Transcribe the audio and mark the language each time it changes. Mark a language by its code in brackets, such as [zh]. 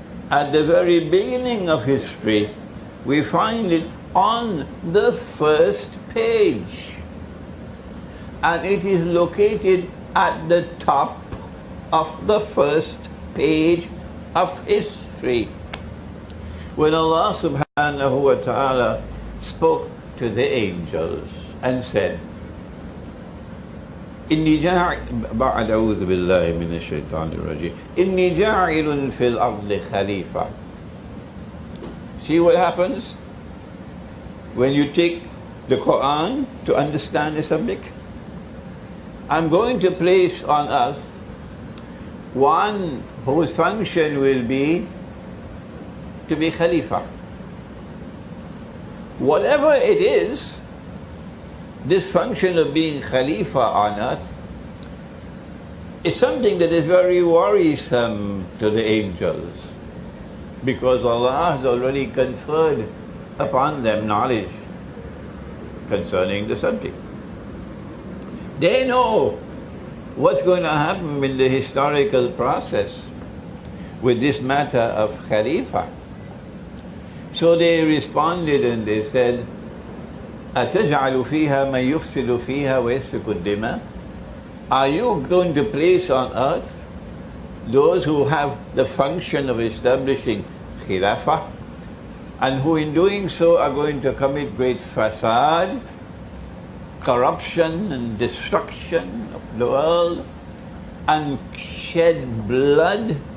[en] At the very beginning of history, we find it on the first page. And it is located at the top of the first page of history. When Allah subhanahu wa ta'ala spoke to the angels and said, [ar] إِنِّي جَاعِلٌ بَعْدَ أَعُوذُ بِاللَّهِ مِنَ الشَّيْطَانِ الرَّجِيمِ إِنِّي جَاعِلٌ فِي الْأَرْضِ خَلِيفَةً. [en] See what happens when you take the Qur'an to understand the subject? I'm going to place on earth one whose function will be to be Khalifa. Whatever it is, this function of being Khalifa on earth is something that is very worrisome to the angels, because Allah has already conferred upon them knowledge concerning the subject. They know what's going to happen in the historical process with this matter of Khalifa. So they responded and they said, [ar] أَتَجْعَلُ فِيهَا مَنْ يُفْسِدُ فِيهَا وَيَسْفِكُ الدِّمَاءَ. [en] Are you going to place on earth those who have the function of establishing Khilafah, and who in doing so are going to commit great fasad, corruption and destruction of the world, and shed blood?